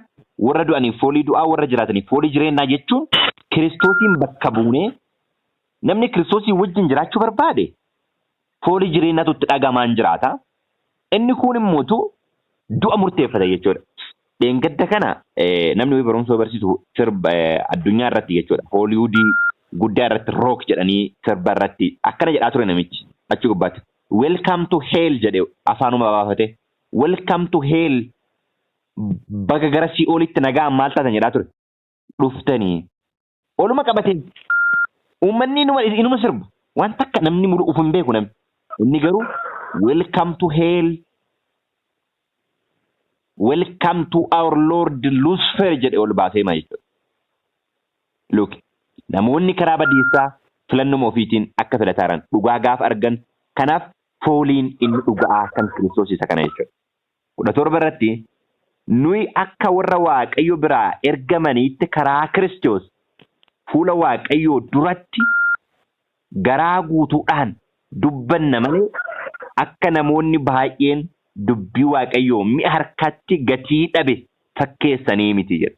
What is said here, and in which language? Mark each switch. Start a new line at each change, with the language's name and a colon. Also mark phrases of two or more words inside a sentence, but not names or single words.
Oromo: Warra du'anii foolii du'aa, warra jiraatanii foolii jireenyaa jechuun Kiristoosiin bakka buunee namni Kiristoosii wajjin jiraachuu barbaade foolii jireenyaatu itti dhagamaan jiraata. Inni kun immoo du'a murteeffata jechuudha. Dheengadda kana namni barumsa barsiisu sirba addunyaa irratti jechuudha. Hooliwudii guddaa irratti rook jedhanii sirba irratti akkana jedhaa ture namichi achi gubbaatti.
English: Welcome to hell
Oromo: jedhee afaanuma baafate.
English: Welcome to hell.
Oromo: Baga gara si'oolitti nagaan maal taatan jedhaa ture. Dhuftanii. Oluma qabatee uummanni inuma sirbu. Waan takka namni mulu uf hin beeku namni. Inni garuu
English: welcome to hell. Welcome to our Lord Lucifer
Oromo: jedhee ol baasee maa jechuudha. Look, namoonni karaa badiisaa filannuma ofiitiin akka filataaran dhugaa gaafa argan kanaaf fooliin inni dhugaa kan Kiristoos isa kana jechuudha. 17 irratti nuyi akka warra Waaqayyo biraa ergamaniitti karaa Kiristoos fuula Waaqayyoo duratti garaa guutuudhaan dubbanna malee akka namoonni baay'een dubbii Waaqayyoo mi'a harkatti gatii dhabe fakkeessanii miti jedha.